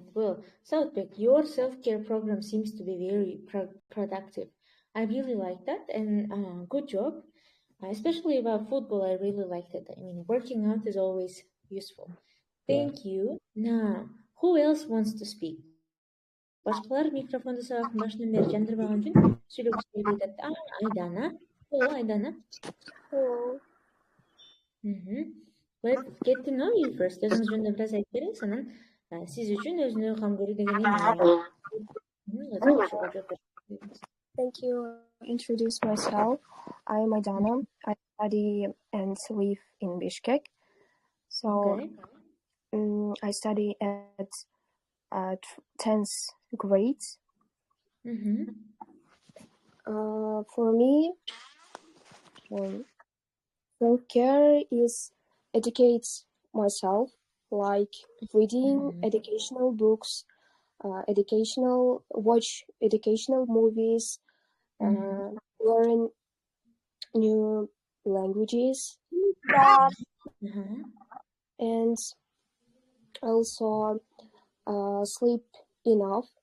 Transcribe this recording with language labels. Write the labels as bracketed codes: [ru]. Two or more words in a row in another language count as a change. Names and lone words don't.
[en] Well, Southbeck, your self-care program seems to be very productive. I really like that, and good job. Especially about football, I really liked it. I mean, working out is always useful. Thank you. Now, who else wants to speak? [ky] Башкалар микрофонду сабактын башынан бери жандырбаган үчүн сүйлөшүп келип атат. [en] Айдана. Hello, Айдана. Hello. Let's get to know you first. [ky] Өзүңүз жөнүндө бир аз айтып бериңиз, анан сиз үчүн өзүнө кам көрүү деген эмне? [en] Thank you. Introduce myself. I am Aydana. I study and live in Bishkek. So I study at 10th grade. For me, self-care is educate myself, like reading educational books, watch educational movies, learn new languages, and also sleep enough.